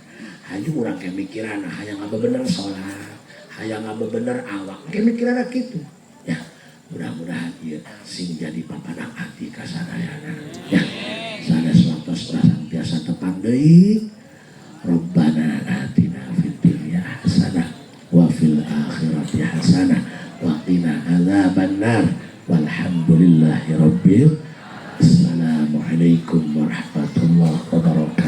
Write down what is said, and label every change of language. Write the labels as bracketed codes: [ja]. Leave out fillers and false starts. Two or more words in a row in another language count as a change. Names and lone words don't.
[su] Hanya urang ke mikiran hayang bener sholat, hayang bener awak, ke mikiran gitu. Ya, mudah-mudahan ieu sing jadi papanang hati ka sadayana. Ya, sanes waktos urang biasa tepang deui. [ar] ربنا آتنا في الدنيا حسنة وفي الآخرة حسنة وقنا عذاب النار. والحمد لله رب. السلام عليكم ورحمة الله وبركاته.